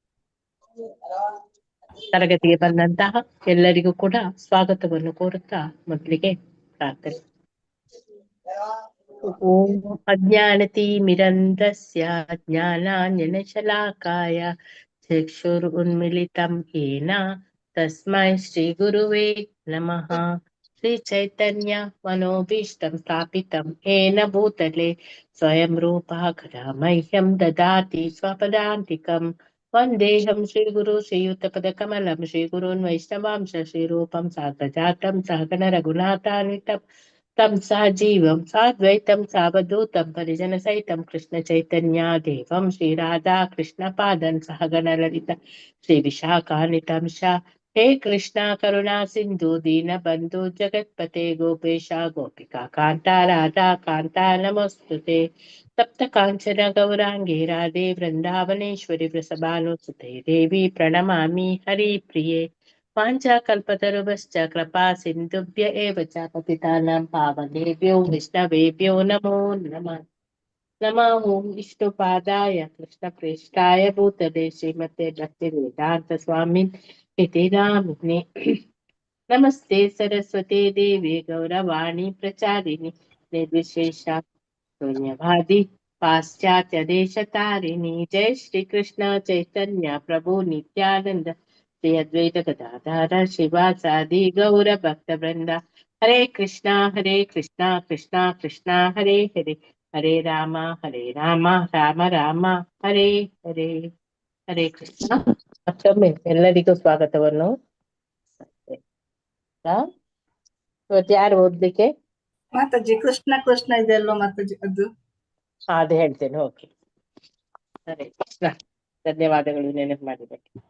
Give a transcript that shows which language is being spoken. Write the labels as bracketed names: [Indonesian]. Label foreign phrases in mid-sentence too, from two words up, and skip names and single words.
[Kannada] ತರಗತಿಗೆ ಬಂದಂತಹ ಎಲ್ಲರಿಗೂ ಕೂಡ ಸ್ವಾಗತವನ್ನು ಕೋರುತ್ತಾ ಮೊದಲಿಗೆ ಪ್ರಾರ್ಥನೆ. [Sanskrit] ಓಂ ಅಜ್ಞಾನತಿಮಿರಂಧಸ್ಯ ಜ್ಞಾನಾಂಜನಶಲಾಕಾಯ ಚಕ್ಷುರುನ್ಮಿಲಿತಂ ಯೇನ ತಸ್ಮೈ ಶ್ರೀ ಗುರುವೇ ನಮಃ. ಶ್ರೀ ಚೈತನ್ಯ ಮನೋಭೀಷ್ಟಂ ಸ್ಥಾಪಿತಂ ಯೇನ ಭೂತಲೆ ಸ್ವಯಂ ರೂಪಃ ಕದಾ ಮಹ್ಯಂ ದದಾತಿ ಸ್ವಪದಾಂತಿಕಂ. ವಂದೇಹಂ ಶ್ರೀ ಗುರು ಶ್ರೀಯುತಪದಕಮಲಂ ಶ್ರೀ ಗುರುನ್ ವೈಷ್ಣವಾಂಶ ಶ್ರೀರೂಪಂ ಸಾಗ್ರಜಾತಂ ಸಹಗಣ ರಘುನಾಥಾನ್ವಿತಂ ತಂ ಸಹಜೀವಂ ಸಾದ್ವೈತಂ ಸಾವಧೂತಂ ಪರಿಜನ ಸಹಿತಂ ಕೃಷ್ಣ ಚೈತನ್ಯ ದೇವಂ ಶ್ರೀ ರಾಧಾ ಕೃಷ್ಣ ಪಾದನ್ ಸಹಗಣ ಲಲಿತ ಶ್ರೀ ವಿಶಾಖಾನ್ವಿತಂ ಶ. ಹೇ ಕೃಷ್ಣ ಕರುಣಾ ಸಿಂಧು ದೀನ ಬಂಧು ಜಗತ್ಪತೆ ಗೋಪೇಶ ಗೋಪಿಕಾ ಕಾಂತ ರಾಧಾ ಕಾಂತ ನಮಸ್ತುತೆ. ಸಪ್ತ ಕಾಂಚನ ಗೌರಾಂಗೇ ರಾಧೆ ವೃಂದಾವನೇಶ್ವರಿ ವೃಷಭಾನುಸುತೆ ದೇವಿ ಪ್ರಣಮಾಮಿ ಹರಿ ಪ್ರಿಯೆ. ವಾಂಛಾ ಕಲ್ಪತರುಭ್ಯಶ್ಚ ಕೃಪಾ ಸಿಂಧುಭ್ಯ ಏವ ಚ ಪತಿತಾನಾಂ ಪಾವನೇಭ್ಯೋ ವೈಷ್ಣವೇಭ್ಯೋ ನಮೋ ನಮಃ. ನಮಃ ಓಂ ವಿಷ್ಣುಪಾದಾಯ ಕೃಷ್ಣ ಪ್ರೇಷ್ಠಾಯ ಭೂತಲೆ ಶ್ರೀಮತೆ ಭಕ್ತಿ ವೇದಾಂತ ಸ್ವಾಮಿನ್ ಇತಿ ನಾಮಿನೇ. ನಮಸ್ತೆ ಸರಸ್ವತಿ ದೇವಿ ಗೌರವಾಣಿ ಪ್ರಚಾರಿಣಿ ನಿರ್ವಿಶೇಷ ಶೂನ್ಯವಾದಿ ಪಾಶ್ಚಾತ್ಯ ದೇಶ ತಾರಿಣಿ. ಜೈ ಶ್ರೀ ಕೃಷ್ಣ ಚೈತನ್ಯ ಪ್ರಭು ನಿತ್ಯಾನಂದ ಶ್ರೀ ಅದ್ವೈತ ಗದಾಧರ ಶಿವಾಸಾದಿ ಗೌರ ಭಕ್ತ ವೃಂದ. ಹರೇ ಕೃಷ್ಣ ಕೃಷ್ಣ ಕೃಷ್ಣ ಹರೇ ಹರೇ ಹರೇ ರಾಮ ರಾಮ ರಾಮ ಹರೇ ಹರೇ. [Kannada] ಹರೇ ಕೃಷ್ಣ. ಮತ್ತೊಮ್ಮೆ ಎಲ್ಲರಿಗೂ ಸ್ವಾಗತವನ್ನು. ಇವತ್ತು ಯಾರು ಓದ್ಲಿಕ್ಕೆ? ಮಾತಾಜಿ ಕೃಷ್ಣ ಕೃಷ್ಣ ಇದೆ ಅಲ್ವಾ ಮಾತಾಜಿ? ಅದು ಅದೇ ಹೇಳ್ತೇನೆ. ಓಕೆ, ಹರೇ ಕೃಷ್ಣ. ಧನ್ಯವಾದಗಳು ನೆನಪು ಮಾಡಿದ್ದಕ್ಕೆ.